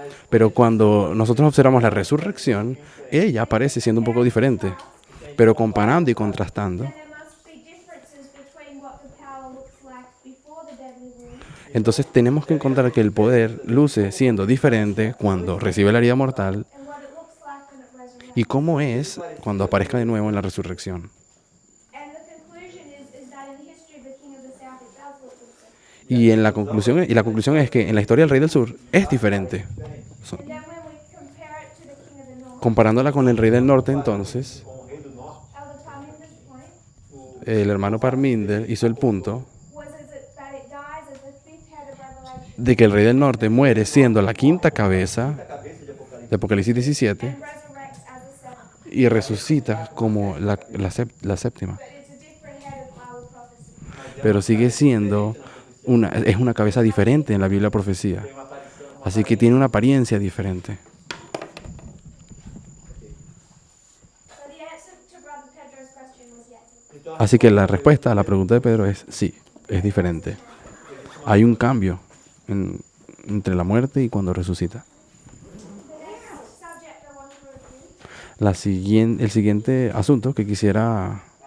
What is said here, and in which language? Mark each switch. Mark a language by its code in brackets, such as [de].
[es] Pero cuando nosotros observamos la resurrección, ella aparece siendo un poco diferente. Pero comparando y contrastando, [en] Then there must be differences between what the power looks like before the deadly wound [es] entonces tenemos que encontrar que el poder luce siendo diferente cuando recibe la herida mortal [en] and what it looks like when it resurrects. [es] y cómo es cuando aparezca de nuevo en la resurrección. [en] And the conclusion is that in the history of the king of the south it does look different. [es] Y la conclusión es que en la historia del rey del sur es diferente. [en] And then when we compare it to the king of the north, [es] Comparándola con el rey del norte, entonces, [pt] Com o rei do norte, [en] Elder Parminder's point [es] el hermano Parminder hizo el punto [en] was that it dies as the fifth head of Revelation [es] de que el rey del norte muere siendo la quinta cabeza [pt] a cabeça de Apocalipse. [es] de Apocalipsis 17 [en] and resurrects as the seventh. [es] y resucita como la séptima. [en] But it's a different head of Bible prophecy. [es] Pero sigue siendo es una cabeza diferente en la Biblia profecía. [pt] Tem uma aparição, [es] Así que tiene una apariencia diferente. [en] So the answer to Brother Pedro's question was yes. [pt] então, [es] Así que la respuesta a la pregunta de Pedro es sí, es diferente. Hay un cambio entre la muerte y cuando resucita. [en] The next subject I want to review, [es] El siguiente asunto que quisiera...